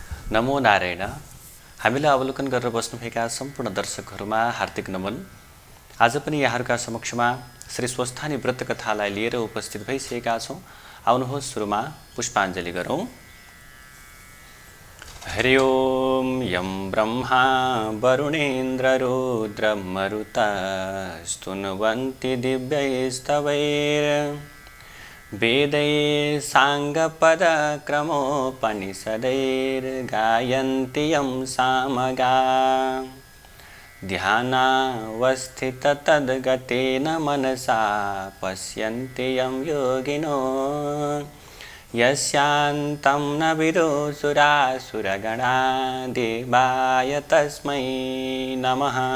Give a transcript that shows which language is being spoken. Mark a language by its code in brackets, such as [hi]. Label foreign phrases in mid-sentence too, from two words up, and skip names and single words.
[ne] नमो नारायण। हामीलाई अवलोकन गरेर बस्नुभएका सम्पूर्ण दर्शकहरूमा हार्दिक नमन। आज पनि यहाँहरूका समक्षमा श्री स्वस्थानी व्रत कथालाई लिएर उपस्थित भइसकेका छौँ। आउनुहोस् सुरुमा पुष्पाञ्जली गरौँ। [sa] हरि ओम यं ब्रह्मा वरुणेन्द्र रुद्र मरुता स्तुन्वन्ति दिव्यैस्तवैर् वेदैः साङ्गपदक्रमोपनिषदैर्गायन्ति यं सामगा ध्यानावस्थिततद्गतेन मनसा पश्यन्ति यं योगिनो यस्यान्तं न विदुषुरासुरगणा देवाय तस्मै नमः।